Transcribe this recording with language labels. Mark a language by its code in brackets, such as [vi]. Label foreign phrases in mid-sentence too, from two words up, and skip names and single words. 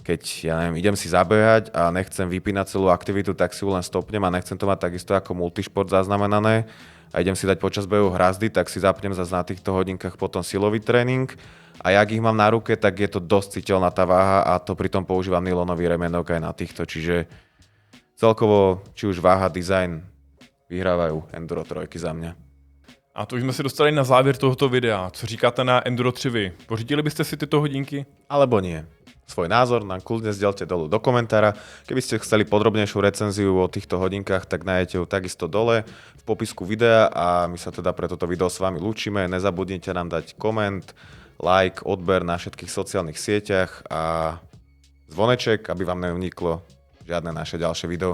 [sk] keď, ja neviem, idem si zabehať a nechcem vypínať celú aktivitu, tak si ju len stopnem a nechcem to mať takisto ako multišport zaznamenané a idem si dať počas behu hrazdy, tak si zapnem zase na týchto hodinkách potom silový tréning a jak ich mám na ruke, tak je to dosť citeľná tá váha a to pritom používam nylonový remenok aj na týchto, čiže celkovo, či už váha, dizajn, vyhrávajú Enduro 3 za mňa. [cs] A to už jsme se dostali na závěr tohoto videa. Co říkáte na Enduro 3 vy? Pořídili byste si tyto hodinky? [sk] Alebo nie. Svoj názor nám kľudne zdieľte dolu do komentára. Keby ste chceli podrobnejšiu recenziu o týchto hodinkách, tak nájdete ju takisto dole v popisku videa a my sa teda pre toto video s vami lúčime. Nezabudnite nám dať koment, like, odber na všetkých sociálnych sieťach a zvoneček, aby vám neuniklo žiadne naše ďalšie video.